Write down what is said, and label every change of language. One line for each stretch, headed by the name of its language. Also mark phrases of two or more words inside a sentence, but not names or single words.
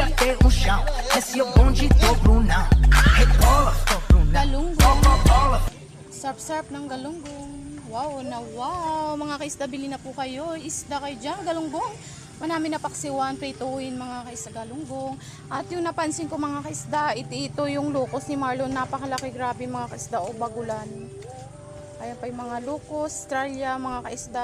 Portuguese: fazer chão. Esse é o bonde do Brunão. Rebola, Brunão.
Filipino: Galunggong. Sarap-sarap ng galunggong. Wow na wow. Mga kaisda, bili na po kayo. Isda kayo dyan, galunggong. Manami na paksiwan, prituhin mga kaisda galunggong. At yung napansin ko mga kaisda, ito yung lukos ni Marlon. Napakalaki, grabe mga kaisda o bagulan. Ayan pa yung mga lukos, Australia, mga kaisda.